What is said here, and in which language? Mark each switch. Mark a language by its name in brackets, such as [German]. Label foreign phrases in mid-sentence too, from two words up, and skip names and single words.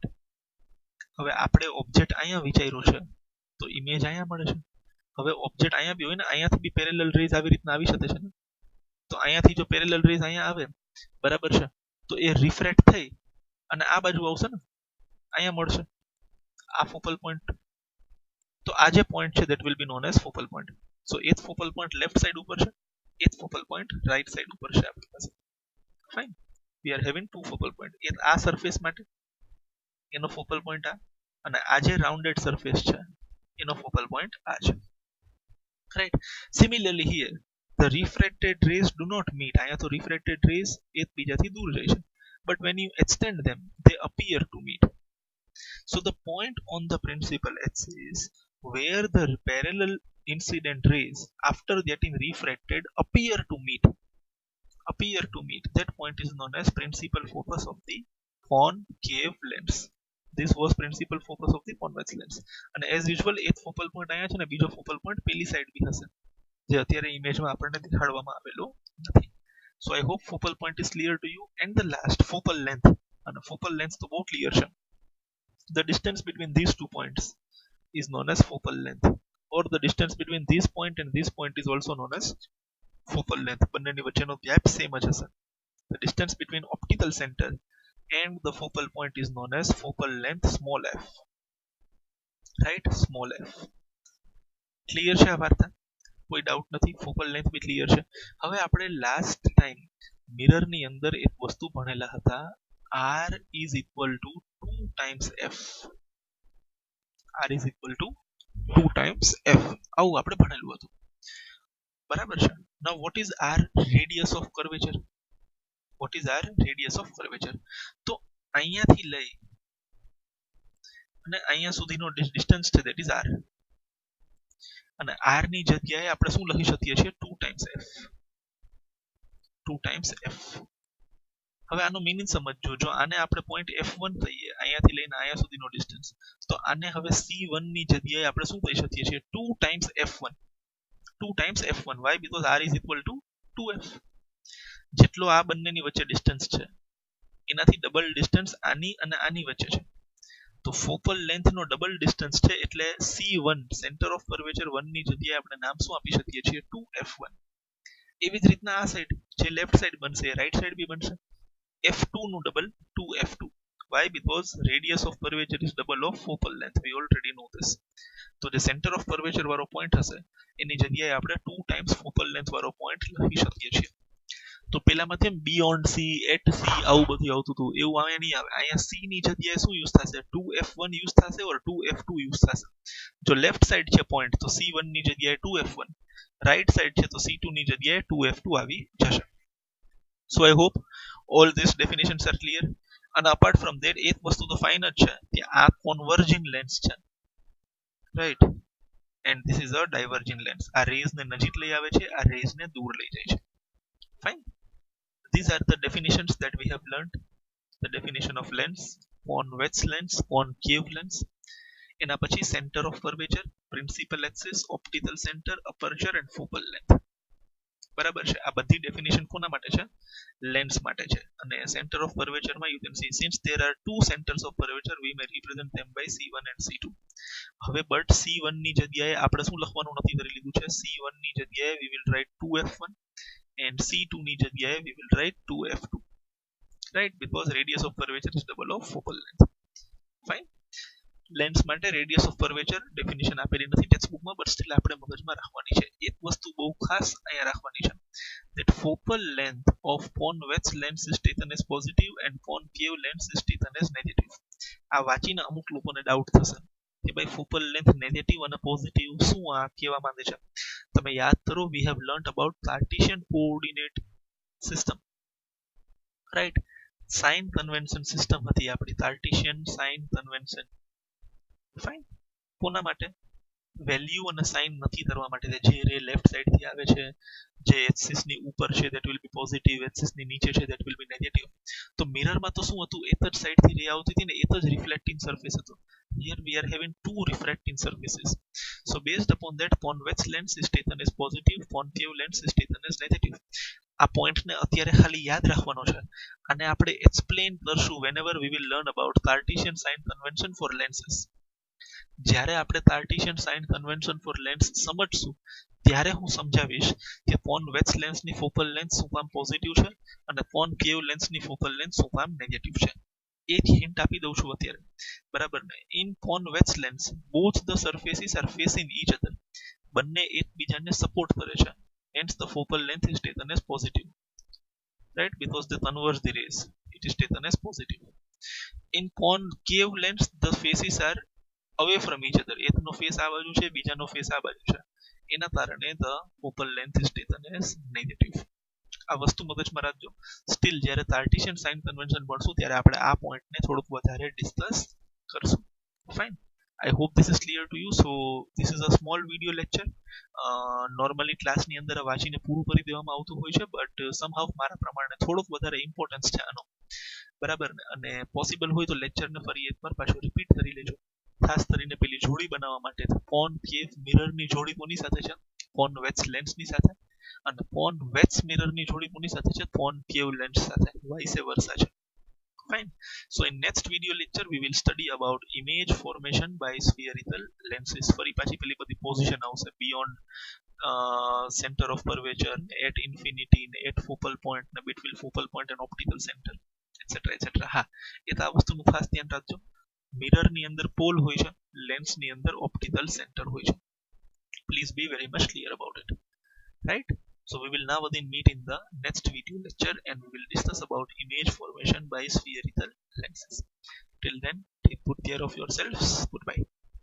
[Gujarati] હવે આપણે ઓબ્જેક્ટ અહીંયા વિચાર્યું છે તો ઇમેજ અહીંયા મળે છે. હવે ઓબ્જેક્ટ અહીંયા બી હોય ને, અહીંયાથી બી [English] parallel rays [Gujarati] આવી રીતના આવી શકે છે ને, તો અહીંયાથી જો [English] parallel rays [Gujarati] અહીંયા આવે, બરાબર છે, તો એ રિફ્રેક્ટ થઈ અને આ બાજુ આવશે ને, અહીંયા મળશે આ [English] focal point. [Gujarati] તો આ જે પોઈન્ટ છે [English] that will be known as focal point. So F focal point left side [Gujarati] ઉપર છે, [English] F focal point right side [Gujarati] ઉપર છે આપણી પાસે. [English] ફાઇન, we are having two focal point. [Gujarati] આ સરફેસ માટે એનો [English] focal point [Gujarati] આ, અને આ જે [English] rounded surface [Gujarati] છે એનો [English] focal point [Gujarati] આ છે, રાઈટ. [English] similarly here the refracted rays do not meet. [Gujarati] અહીંયા તો [English] refracted rays [Gujarati] એકબીજાથી દૂર જાય છે, [English] but when you extend them they appear to meet. So the point on the principal axis where the parallel incident rays after getting refracted appear to meet, that point is known as principal focus of the concave lens. This was principal focus of the convex lens. And as usual [Gujarati] એક [English] focal point [Gujarati] અહીંયા છે ને, બીજો [English] focal point [Gujarati] પેલી સાઈડ બી હશે જે અત્યારે ઇમેજમાં આપણને દેખાડવામાં આવેલો નથી. [English] So I hope focal point is clear to you. And the last, focal length. [Gujarati] અને [English] focal length [Gujarati] તો બહુ ક્લિયર છે. [English] The distance between these two points is known as focal length, or the distance between this point and this point is also known as focal length. [Gujarati] બંનેની વચ્ચેનો [English] gap same [Gujarati] જ હશે. [English] The distance between optical center and the focal point is known as focal length, small f, right, small f. [Gujarati] ક્લિયર છે આ વાર્તા? કોઈ ડાઉટ નથી? [English] focal length [Gujarati] બી ક્લિયર છે. હવે આપણે [English] last time [Gujarati] મિરરની અંદર એક વસ્તુ ભણેલા હતા, [English] r is equal to 2 times f. r is equal to 2 times f. [Gujarati] આવું આપણે ભણેલું હતું, બરાબર છે. [English] Now what is r radius of curvature? What is r radius of curvature? [Gujarati] તો અહીંયાથી લઈ અને અહીંયા સુધીનો ડિસ્ટન્સ છે [English] that is r. [Gujarati] અને r ની જગ્યાએ આપણે શું લખી શકીએ છીએ? [English] 2 times f. 2 times f. [Gujarati] હવે આનો મીનિંગ સમજજો. જો આને આપણે પોઈન્ટ f1 કહીએ, અહીંયાથી લઈને અહીંયા સુધીનો ડિસ્ટન્સ, તો આને હવે c1 ની જગ્યાએ આપણે શું કહી શકીએ છીએ? [English] 2 times f1. 2 times f1. why? because r is equal to 2f. [Gujarati] જેટલો આ બંનેની વચ્ચે ડિસ્ટન્સ છે એનાથી [English] double distance [Gujarati] આની અને આની વચ્ચે છે. તો [English] focal length [Gujarati] નો [English] double distance [Gujarati] છે એટલે c1 [English] centre of curvature [Gujarati] 1 ની જગ્યાએ આપણે નામ શું આપી શકીએ છીએ? 2f1. એવી જ રીતના આ સાઈડ જે [English] left side [Gujarati] બનશે [English] right side [Gujarati] બી બનશે. f2 નું ડબલ 2f2. why? [English] because radius of curvature is double of focal length. we already know this. [Gujarati] તો જે [English] centre of curvature [Gujarati] વાળો પોઈન્ટ હશે એની જગ્યાએ આપણે [English] 2 times focal length [Gujarati] વાળો પોઈન્ટ લખી શકીએ છીએ. તો પેલામાં તેમ [English] beyond c, at c [Gujarati] આવું બધું આવતું હતું, એવું અહીંયા નહીં આવે. અહીંયા c ની જગ્યાએ શું યુઝ થશે? 2f1 યુઝ થશે ઓર 2f2 યુઝ થશે. જો [English] left side [Gujarati] છે પોઈન્ટ તો c1 ની જગ્યાએ 2f1, [English] right side [Gujarati] છે તો c2 ની જગ્યાએ 2f2 આવી જશે. [English] so I hope all these definitions are clear. [Gujarati] અને [English] apart from that [Gujarati] એક વસ્તુ તો ફાઇન જ છે કે આ [English] converging lens [Gujarati] છે, રાઈટ, [English] and this is a diverging lens. [Gujarati] આ રેઝ ને નજીક લઈ આવે છે, આ રેઝ ને દૂર લઈ જાય છે. ફાઇન. [English] These are the definitions that we have learned. The definition of lens, convex lens, concave lens. [Gujarati] એના પછી [English] center of curvature, principal axis, optical center, aperture and focal length. [Gujarati] બરાબર છે? આ બધી ડેફિનેશન કોના માટે છે? લેન્સ માટે છે. [English] અને center of curvature માં you can see since there are two centers of curvature we may represent them by c1 and c2. [Gujarati] હવે બટ C1 ની જગ્યાએ આપણે શું લખવાનું નક્કી કરી લીધું છે, C1 ની જગ્યાએ [English] we will write 2f1 and [Gujarati] C2 ની જગ્યાએ [English] we will write 2f2, right, because radius of curvature is double of focal length. Fine. [Gujarati] લેન્સ માટે [English] radius of curvature [Gujarati] ડેફિનેશન આપેલી નથી ટેક્સ્ટબુકમાં, [English] but still [Gujarati] આપણે મગજમાં રાખવાની છે. એક વસ્તુ બહુ ખાસ અહીંયા રાખવાની છે, [English] that focal length of convex lens is taken as positive and concave lens is taken as negative. [Gujarati] આ વાંચીને અમુક લોકોને ડાઉટ થશે કે ભાઈ [English] focal length negative [Gujarati] અને પોઝિટિવ શું આ કહેવા માંગે છે. તમે યાદ કરો, [English] we have learned about Cartesian coordinate system, right? sign convention system [Gujarati] હતી આપણી, [English] Cartesian sign convention. [Gujarati] ફાઇન. કોના માટે? વેલ્યુ અને સાઇન નક્કી કરવા માટે. જે રે [English] left side [Gujarati] થી આવે છે, જે એક્સિસ ની ઉપર છે [English] that will be positive, [Gujarati] એક્સિસ ની નીચે છે [English] that will be negative. [Gujarati] તો મિરરમાં તો શું હતું, એક જ સાઈડ થી રે આવતી હતી ને એક જ [English] reflecting surface [Gujarati] હતો. [English] Here we are having two refracting surfaces. So based upon that, convex lens is taken as positive, concave lens is taken as negative. [Gujarati] આ પોઈન્ટને અત્યારે ખાલી યાદ રાખવાનો છે, અને આપણે એક્સપ્લેન કરશું [English] whenever we will learn about Cartesian sign convention for lenses. [Gujarati] જ્યારે આપણે [English] Cartesian sign convention for lens [Gujarati] સમજશું ત્યારે હું સમજાવીશ કે કોન્વેક્સ લેન્સની [English] focal length [Gujarati] શું કામ પોઝિટિવ છે અને કોનકેવ લેન્સની [English] focal length [Gujarati] શું કામ નેગેટિવ છે. એક હિન્ટ આપી દઉં છું અત્યારે, બરાબર ને. [English] in convex lens both the surfaces are facing each other. [Gujarati] બંને એકબીજાને સપોર્ટ કરે છે. [English] Hence the focal length is taken as positive, right, because they converge the rays. It is taken as positive. In concave lens the faces are away from each other. [Gujarati] એકનો ફેસ આ બાજુ છે, બીજાનો ફેસ આ બાજુ છે, એના કારણે [English] the focal length is taken as negative. [Gujarati] આ વસ્તુ મગજમાં રાખજો. સ્ટીલ જ્યારે [English] Cartesian sign convention [Gujarati] ભણશું ત્યારે આપણે આ પોઈન્ટને થોડુંક વધારે ડિસ્કસ કરશું. ફાઇન. [English] I hope this is clear to you. So this is a small video lecture. [Gujarati] નોર્મલી ક્લાસની અંદર વાંચીને પૂરું કરી દેવામાં આવતું હોય છે, [English] but somehow [Gujarati] મારા પ્રમાણે થોડોક વધારે ઇમ્પોર્ટન્સ છે આનો, બરાબર ને. અને પોસિબલ હોય તો લેક્ચરને ફરી એકવાર પાછું રિપીટ કરી લેજો, ખાસ કરીને પેલી જોડી બનાવવા માટે. કોનકેવ મિરરની જોડી કોની સાથે છે? કોન્વેક્સ લેન્સની સાથે. અને કોન્વેક્સ મિરરની જોડી કોની સાથે છે? કોનકેવ લેન્સ સાથે. [English] vice versa છે. Fine. So in next video lecture we will study about image formation by spherical lenses. [Gujarati] ફરી પાછી પેલી બધી પોઝિશન આવશે, [English] beyond center of curvature, at infinity, at focal point, between focal point and optical center, etc etc. [Gujarati] હા, એ તો આ વસ્તુનું ખાસ ધ્યાન રાખજો. મિરરની અંદર પોલ હોય છે, લેન્સની અંદર [English] optical centre [Gujarati] હોય છે. [English] Please be very much clear about it, right? So we will now again meet in the next video lecture and we will discuss about image formation by spherical lenses. Till then, take good care of yourselves. Goodbye.